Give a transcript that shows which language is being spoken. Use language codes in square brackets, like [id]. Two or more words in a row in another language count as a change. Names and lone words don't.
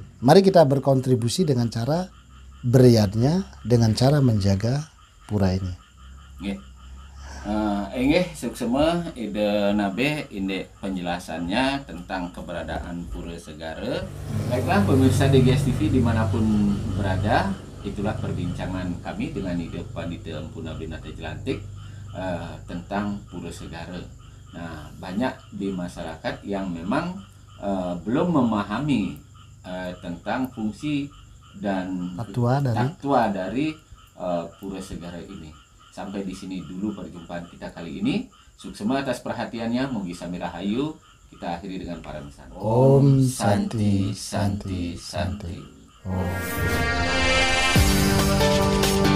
[id] Mari kita berkontribusi dengan cara beriadnya, dengan cara menjaga pura ini. [ban] Enggih suksema [id] Ide Nabe ini penjelasannya tentang keberadaan Pura Segara. Baiklah pemirsa DGS TV dimanapun berada, itulah perbincangan kami dengan Ide Pandita Empu Nabe Nata Jelantik tentang Pura Segara. Nah banyak di masyarakat yang memang belum memahami tentang fungsi dan takwa dari Pura Segara ini. Sampai di sini dulu perjumpaan kita kali ini. Suksema atas perhatiannya, [ban] Mugi Sami Rahayu. [id] Kita akhiri dengan para misan. [ban] Om Santi Santi Santi. Om.